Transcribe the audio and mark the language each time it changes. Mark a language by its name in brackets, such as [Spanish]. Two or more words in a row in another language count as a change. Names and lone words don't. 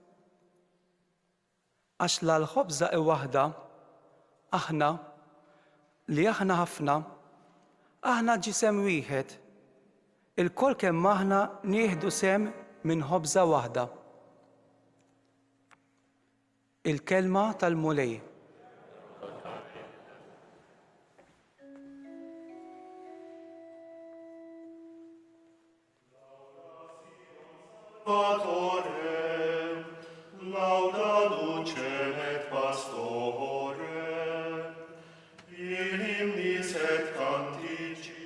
[Maltese] Għax la l-ħobża waħda, aħna li aħna ħafna, aħna ġisem wieħed, il-kol kemm aħna nieħdu sem minn ħobża waħda. Il-kelma tal-mulej. [Latin] Salvatorem, lauda ducet pastorem, in hymnis et canticis,